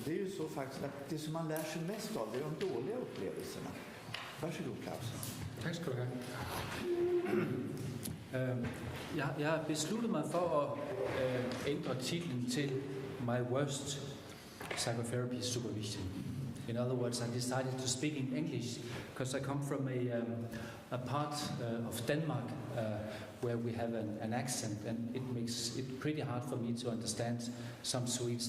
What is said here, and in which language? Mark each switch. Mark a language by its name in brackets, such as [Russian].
[Swedish] Det är ju så faktiskt att det som man lär sig mest av det är de dåliga upplevelserna. Varsågod Claus. [Danish] Tak skal du have. Jeg har besluttet mig for at ændre titlen til [English] My Worst Psychotherapy Supervision. In other words, I decided to speak in English because I come from a part of Denmark where we have an accent, and it makes it pretty hard for me to understand some Swedes.